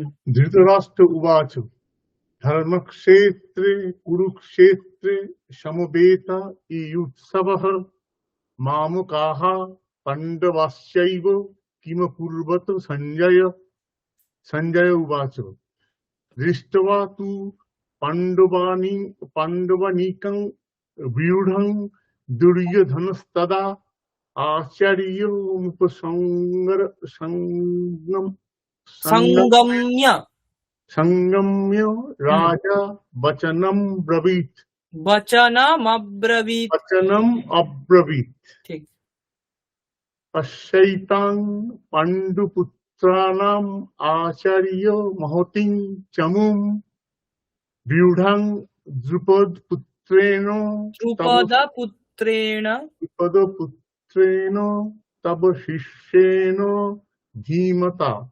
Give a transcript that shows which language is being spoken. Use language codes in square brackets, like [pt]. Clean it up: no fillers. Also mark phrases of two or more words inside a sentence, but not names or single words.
[sa] ধৃতরাষ্ট্র উবাচ ধর্মক্ষেত্রে কুরুক্ষেত্রে সমবেত ইয়ুৎসবঃ মামকাঃ পাণ্ডবাশ্চৈব কিমকুর্বত সঞ্জয়। সঞ্জয় উবাচ দৃष्ट्वा तु पाण्डवानीकं व्यूढं दुर्योधनस्तदा সংগম্য संगम्य राजा वचनम ब्रवीत। বচনমব্রবীত ঠিক। पश्यैतां पाण्डुपुत्राणाम् आचार्य महतीं चमुं व्यूढं द्रुपदपुत्रेण तव शिष्येन धीमता।